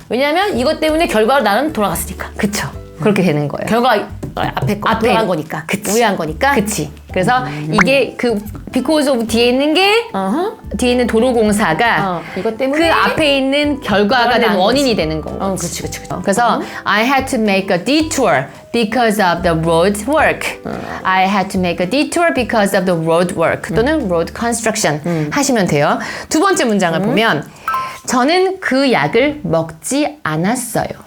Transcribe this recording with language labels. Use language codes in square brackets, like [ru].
[ko] 왜냐면 이것 때문에 결과로 나는 돌아갔으니까. 그쵸. 그렇게 되는 거예요. 결과 앞에 거 돌아간 거니까. 우회한 거니까. 그치. 그래서 이게 그 because of 뒤에 있는 게 뒤에 있는 도로공사가 이것 때문에 그 앞에 있는 결과가 된 원인이 되는 거고. 그치. [en] 그래서 I had to make a detour because of the road work. I had to make a detour because of the road work. [ko] 또는 road construction 하시면 돼요. 두 번째 문장을 보면 저는 그 약을 먹지 않았어요.